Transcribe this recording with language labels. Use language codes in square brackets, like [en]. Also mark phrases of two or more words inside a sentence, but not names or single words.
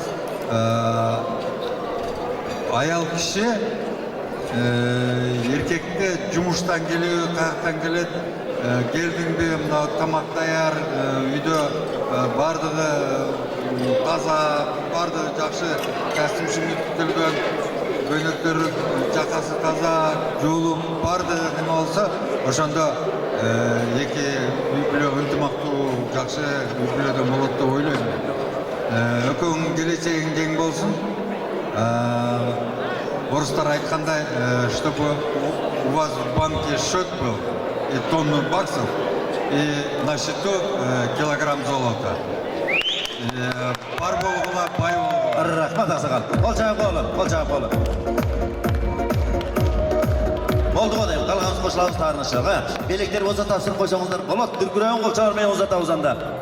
[ky] Аял киши эркекке жумуштан келеби, каяктан келет, келдиңби, мына тамак даяр, үйдө бардыгы таза, бардыгы жакшы костюм түтүлгөн, көйнөктөр жакасы таза, жуулуп, бардыгы неме болсо, ошондо эки үй бүлө ынтымактуу жакшы үй бүлөдөн болот деп ойлойм. Экөөңүн келечегиң кең болсун. Орыстар айткандай, [ru] чтобы у вас в банке счет был и тонну баксов, и на счету килограмм золота. [ky] Бар болгула, бай болгула. Рахмат аксакал. Кол чайып коелу. Болду го дейм, калганыбыз кошулабыз таарынычыга. Белектерди болсо тапшырып койсоңуздар болот. Дүркүрөйүн кол чабармай узатабыз анда.